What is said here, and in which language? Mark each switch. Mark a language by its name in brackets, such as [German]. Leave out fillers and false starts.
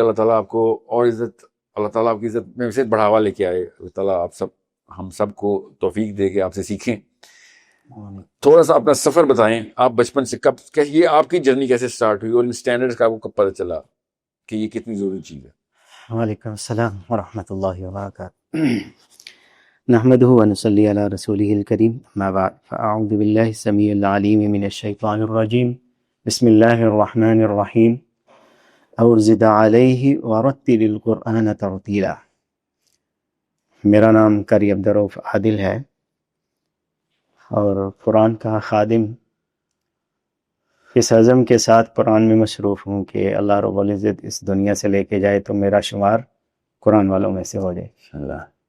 [Urdu] اللہ تعالیٰ آپ کو اور عزت، اللہ تعالیٰ آپ کی عزت میں سے بڑھاوا لے کے آئے. اللہ تعالیٰ آپ سب، ہم سب کو توفیق دے کے آپ سے سیکھیں. تھوڑا سا اپنا سفر بتائیں. آپ بچپن سے کب، یہ آپ کی جرنی کیسے سٹارٹ ہوئی اور ان سٹینڈرڈز کا آپ کو کب پتہ چلا کہ یہ کتنی ضروری چیز ہے؟ وعلیکم السلام ورحمۃ اللہ وبرکاتہ. [Arabic] نحمده ونصلي على رسوله الكريم، ما بعد، فأعوذ بالله السميع العليم من الشيطان الرجيم. بسم الله الرحمن الرحيم. اور زد عليه ورتل القرآن ترتیلا. [Urdu] میرا نام قاری عبدالرؤف عادل ہے اور قرآن کا خادم اس عزم کے ساتھ قرآن میں مصروف ہوں کہ اللہ رب العزت اس دنیا سے لے کے جائے تو میرا شمار قرآن والوں میں سے ہو جائے انشاءاللہ.